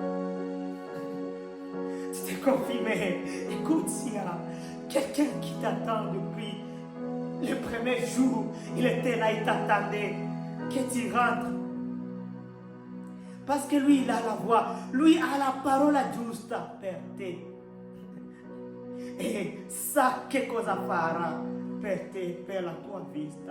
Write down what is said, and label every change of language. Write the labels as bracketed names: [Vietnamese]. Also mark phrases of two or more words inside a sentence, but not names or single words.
[French] Tu t'es confié, mais écoute, il y a quelqu'un qui t'attend depuis le premier jour. Il était là, il t'attendait que tu rentres. Parce que lui, il a la voix. Lui a la parole [Italian] giusta per te. E sa che cosa farà per te, per la tua vita.